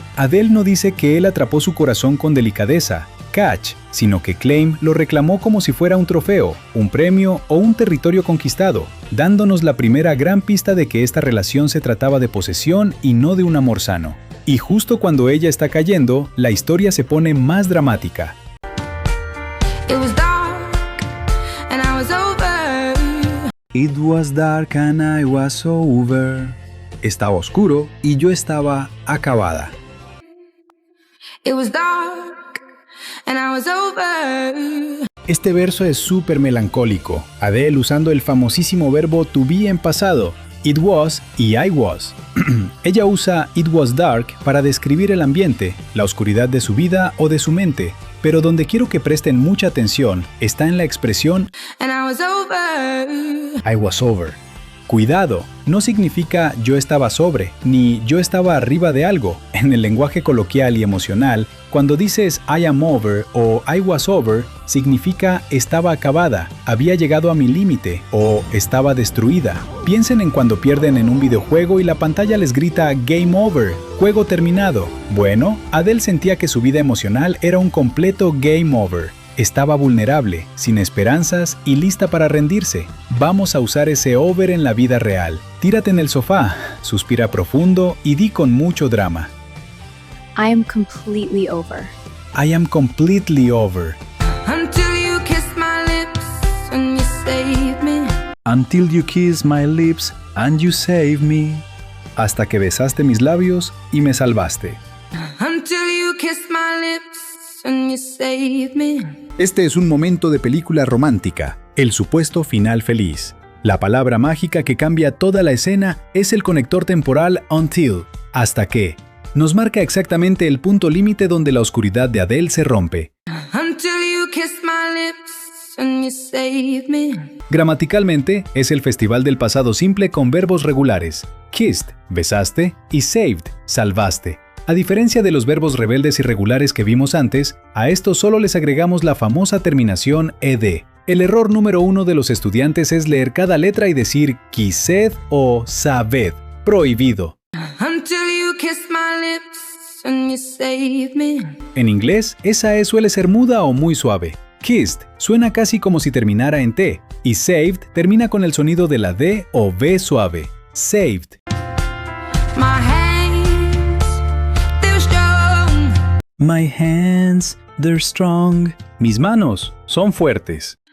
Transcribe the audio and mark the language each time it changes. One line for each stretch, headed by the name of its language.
Spanish: Adele no dice que él atrapó su corazón con delicadeza, catch, sino que claim lo reclamó como si fuera un trofeo, un premio o un territorio conquistado, dándonos la primera gran pista de que esta relación se trataba de posesión y no de un amor sano. Y justo cuando ella está cayendo, la historia se pone más dramática.
English: It was dark and I was over. It was dark and I was over.
Spanish: Estaba oscuro y yo estaba acabada.
English: It was dark and I was over.
Spanish: Este verso es súper melancólico. Adele usando el famosísimo verbo to be en pasado,
English: it was
Spanish: y
English: I was.
Spanish: Ella usa
English: it was dark
Spanish: para describir el ambiente, la oscuridad de su vida o de su mente, pero donde quiero que presten mucha atención está en la expresión
English: And I was over. I was over.
Spanish: Cuidado, no significa yo estaba sobre, ni yo estaba arriba de algo. En el lenguaje coloquial y emocional, cuando dices
English: I am over
Spanish: o
English: I was over,
Spanish: significa estaba acabada, había llegado a mi límite o estaba destruida. Piensen en cuando pierden en un videojuego y la pantalla les grita Game Over, juego terminado. Bueno, Adele sentía que su vida emocional era un completo Game Over. Estaba vulnerable, sin esperanzas y lista para rendirse. Vamos a usar ese over en la vida real. Tírate en el sofá, suspira profundo y di con mucho drama.
English: I am completely over. I am completely over. Until you kissed my lips and you saved me. Until you kiss my lips and you save me.
Spanish: Hasta que besaste mis labios y me salvaste.
English: Until you kissed my lips and you saved me.
Spanish: Este es un momento de película romántica, el supuesto final feliz. La palabra mágica que cambia toda la escena es el conector temporal until, hasta que. Nos marca exactamente el punto límite donde la oscuridad de Adele se rompe.
English: Until you kissed my lips and you saved me.
Spanish: Gramaticalmente, es el festival del pasado simple con verbos regulares. Kissed, besaste, y saved, salvaste. A diferencia de los verbos rebeldes irregulares que vimos antes, a estos solo les agregamos la famosa terminación ed. El error número 1 de los estudiantes es leer cada letra y decir kissed o sabed. Prohibido.
English: Until you kissed my lips and you saved me.
Spanish: En inglés, esa E suele ser muda o muy suave. Kissed suena casi como si terminara en T, y saved termina con el sonido de la D o V suave.
English: Saved. My hands, they're strong. My hands, they're strong.
Spanish: Mis manos son fuertes.